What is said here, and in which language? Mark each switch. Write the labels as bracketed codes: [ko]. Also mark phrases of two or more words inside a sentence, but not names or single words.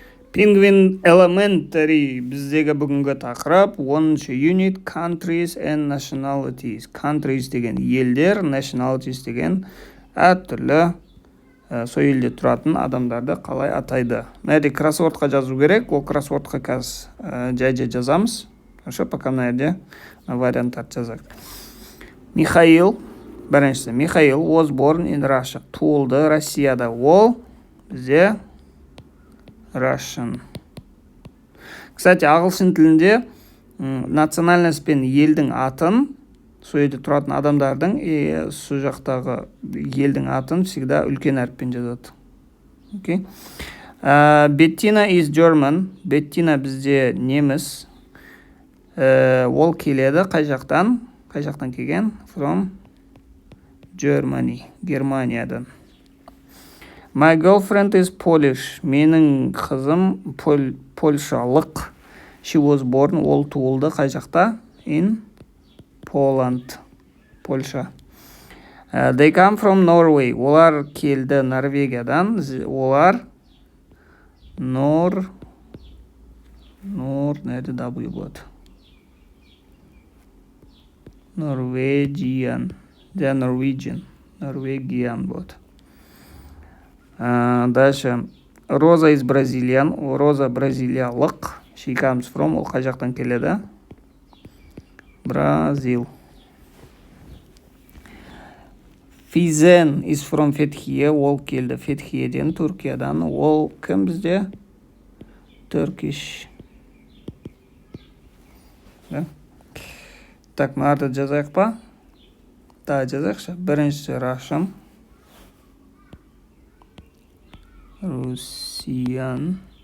[kk] Penguin Elementary біздегі бүгінгі тақырып 10-шы [en] unit countries and nationalities. [kk] Countries деген елдер, nationalities деген әртүрлі сол елде тұратын адамдарды қалай атайды. Мына жерде кроссвордқа жазу керек, ол кроссвордқа қазір жай жазамыз. Пока мына жерде варианттарды жазайық. [en] Біріншісі, Михаил was born in Russia. [kk] Туылды Россияда. Ол бізде Russian. Кстати, ағылшын тілінде национальность пен елдің атын, сол елде тұратын адамдардың сол жақтағы елдің атын всегда үлкен әріппен жазады. [en] Okay. Bettina is German. [kk] Беттина бізде неміс. Ол келеді қай жақтан келген? [en] From Germany, Германиядан. My girlfriend is Polish. [kk] Менің қызым польшалық. [en] She was born. [kk] Ол туылды қай жақта? [en] In Poland, Польша. They come from Norway. [kk] Олар келді Норвегиядан. Олар нәрді W болады? [en] Norwegian. They Norwegian болады. Дальше. [kk] Роза из Brazilian. Роза бразилиялық. [en] She comes from. [kk] Ол қай жақтан келеді? Бразил. [en] Fizen is from Fethiye. [kk] Ол келді Фетхиеден, Түркиядан. Ол кім бізде? Turkish. Так, мынарды жазайық па? Жазайықшы. Біріншісі Russian. Russian.